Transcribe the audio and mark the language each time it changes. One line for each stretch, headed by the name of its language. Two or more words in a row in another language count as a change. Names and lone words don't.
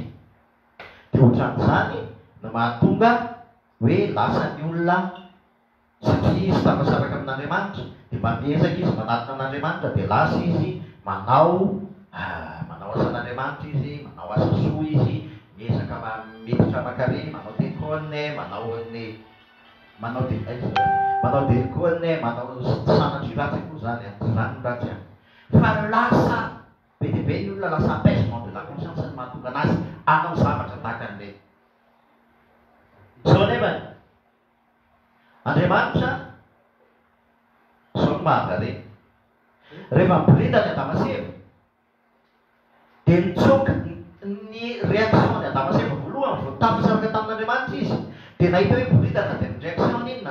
Malagasy: Dia ohatran'izany no mahatonga hoe lasa ny olona, satria izy tafasaraka amin'Andriamanitra, dia mba miezaka izy manatona an'Andriamanitra, dia lasa izy manao asan'Andriamanitra izy, manao asa soa izy, miezaka miditra aman-kareny, manao dekone, manao dekone, manao sanatry ratsy koa zany a, tsy zany ratsy a. Fa lasa be dia be ny olona, lasa
French: apaisement de la conscience
Malagasy: ny mahatonga anazy anao zavatra tahaka an'ireny. Zao nefa Andriamanitra zao no mahavareny. Rehefa miboridana ny Adama sy Eva, dia nitsoka ny réaction ny Adama sy Eva voalohany vao tafasaraka tamin'Andriamanitra izy, dia nahita hoe boridana dia ny réaction inona?